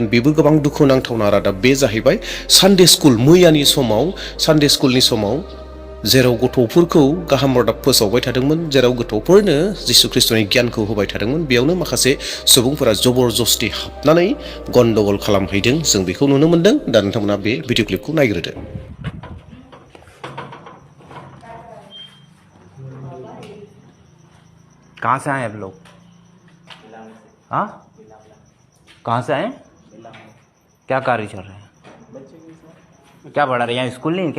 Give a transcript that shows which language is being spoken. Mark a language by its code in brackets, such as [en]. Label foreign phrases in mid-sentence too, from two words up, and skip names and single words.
[brx] बेबो गोबां दुखु नांथावना रादाब। बे जाहैबाय सानडे स्कुल मैयानि समाव सानडे स्कुलनि समाव जेराव गथ'फोरखौ गाहाम रादाब फोसावबाय थादोंमोन, जेराव गथ'फोरनो जिसु ख्रिस्ट'नि गियानखौ होबाय थादोंमोन, बेयावनो माखासे सुबुंफोरा जबरजस्ति हाबनानै गन्दगल खालामहैदों। जों बेखौ नुनो मोन्दों। दा नोंथांमोना बे भिडिअ क्लिपखौ नायग्रोदो। [hi] कहाँ से आए आप लोग? हाँ, कहाँ से आए? क्या कार्य चल रहे हैं? क्या पढ़ा रहे हैं? यहाँ स्कूल नहीं है क्या?